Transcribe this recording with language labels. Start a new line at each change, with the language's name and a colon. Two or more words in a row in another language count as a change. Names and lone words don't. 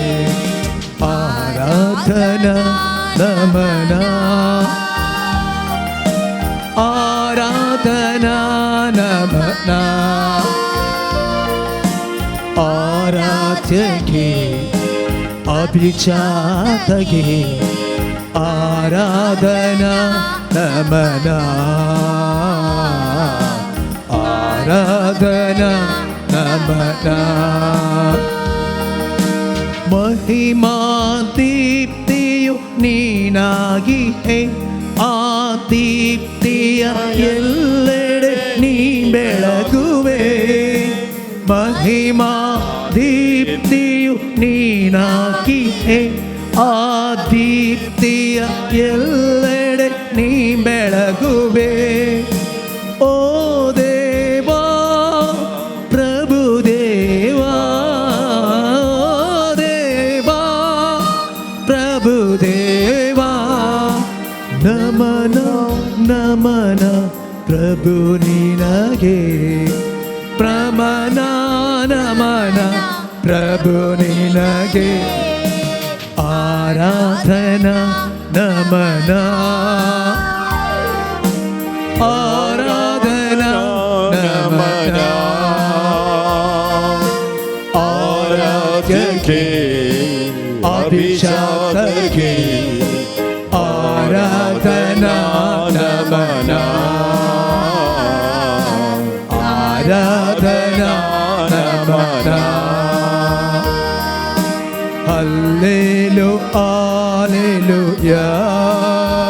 Kannada: ಆರಾಧನಾ ನಮನ. ಆರಾಧನಾ ನಮನ. ಆರಾಧ್ಯಗೆ ಅಭಿಜಾತಗೆ ಆರಾಧನಾ ನಮನ. ಆರಾಧನಾ ನಮನ. ಮಹಿಮಾ ದೀಪ್ತಿಯು ನೀನಾಗಿ ಆ ದೀಪ್ತಿಯ ಎಲ್ಲೆಡೆ ನೀ ಬೆಳಗುವೆ. ಮಹಿಮಾ ದೀಪ್ತಿಯು ನೀನಾಗಿ ಆ ದೀಪ್ತಿಯ ಎಲ್ಲೆಡೆ ನೀ ಬೆಳಗುವೆ. ಓ ದೇವಾ ಪ್ರಭು ದೇವಾ. ದೇವಾ ಪ್ರಭು ದೇವಾ. ನಮನ ನಮನ ಪ್ರಭು ನಿನಗೆ. ಪ್ರಮನ ನಮನ ಪ್ರಭು ನಿನಗೆ.
Hindi: आराधना नमना. आराधना नमना. आराध्य के अभिजात के आराधना नमना. आराधना नमना.
English: Hallelujah, hallelujah.